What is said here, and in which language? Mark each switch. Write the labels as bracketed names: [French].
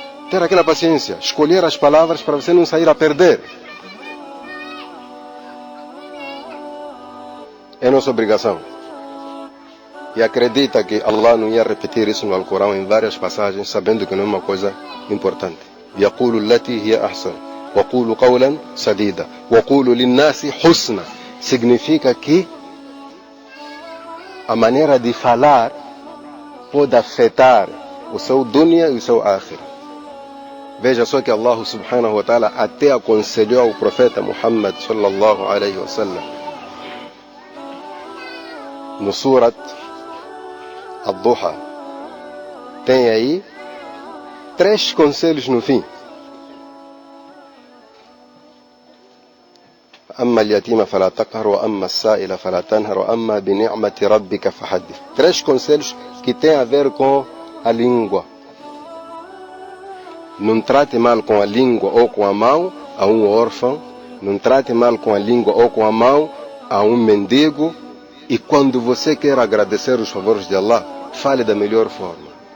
[Portuguese] Ter aquela paciência, escolher as palavras para você não sair a perder. É nossa obrigação. E acredita que Allah não ia repetir isso no Alcorão em várias passagens, sabendo que não é uma coisa importante. [Arabic] يقول التي هي أحسن وقولوا قولا سديدا وقولوا للناس حسنا. [Portuguese] Significa que a maneira de falar pode afetar o seu dunya e o seu akhirah. Veja só que Allah [Arabic] subhanahu wa ta'ala [Portuguese] até aconselhou ao profeta Muhammad [Arabic] sallallahu alaihi wasallam [Portuguese] no Surat Ad-Duha. Tem aí 3 conselhos no fim. [Arabic] أما اليتيم فلا تقهر وأما السائل فلا تنهر وأما بنعمة ربك فحدث. [Portuguese] 3 conselhos que têm a ver com a língua. Não trate mal com a língua ou com a mão a um órfão. Não trate mal com a língua ou com a mão a um mendigo. E quando você quer agradecer os favores de Allah, fale da melhor forma.